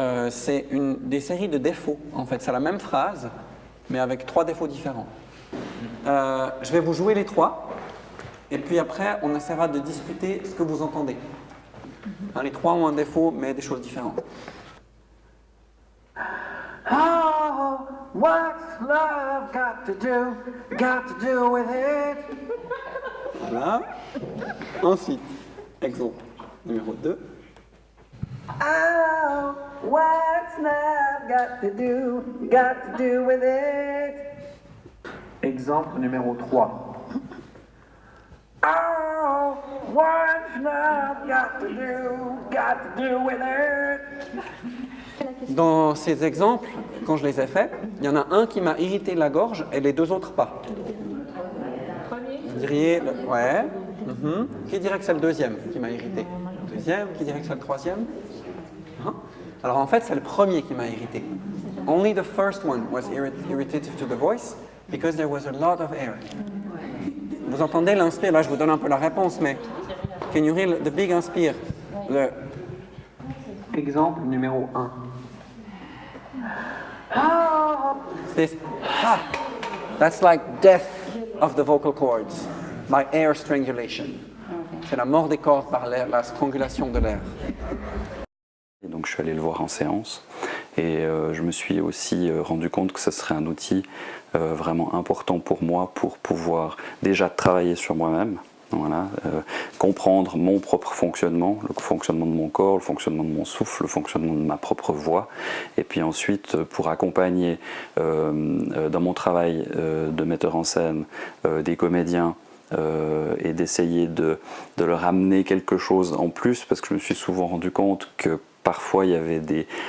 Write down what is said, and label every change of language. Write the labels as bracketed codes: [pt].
[fr] C'est des séries de défauts, en fait. C'est la même phrase, mais avec 3 défauts différents. Je vais vous jouer les 3, et puis après, on essaiera de discuter ce que vous entendez. Hein, les 3 ont un défaut, mais des choses différentes. [en] Oh, what's love got to do with it? [fr] Voilà. Ensuite, exemple numéro 2. [en] what's love got to do with it? [fr] Exemple numéro 3. [en] Oh, what's love got to do with it? [fr] Dans ces exemples, quand je les ai faits, il y en a un qui m'a irrité la gorge et les deux autres pas. Vous diriez, ouais. Qui dirait que c'est le deuxième qui m'a irrité? Le deuxième, qui dirait que c'est le troisième? Alors en fait, c'est le premier qui m'a irrité. [en] Only the first one was irritative to the voice because there was a lot of air. [fr] Vous entendez l'inspire? Là, je vous donne un peu la réponse, mais [en] can you hear the big inspire? [fr] Le exemple numéro 1. [en] This, that's like death of the vocal cords by air strangulation. [fr] C'est la mort des cordes par l'air, la strangulation de l'air. Et donc je suis allé le voir en séance et je me suis aussi rendu compte que ce serait un outil vraiment important pour moi pour pouvoir déjà travailler sur moi-même, voilà, comprendre mon propre fonctionnement, le fonctionnement de mon corps, le fonctionnement de mon souffle, le fonctionnement de ma propre voix, et puis ensuite pour accompagner dans mon travail de metteur en scène des comédiens et d'essayer de leur amener quelque chose en plus, parce que je me suis souvent rendu compte que parfois il y avait des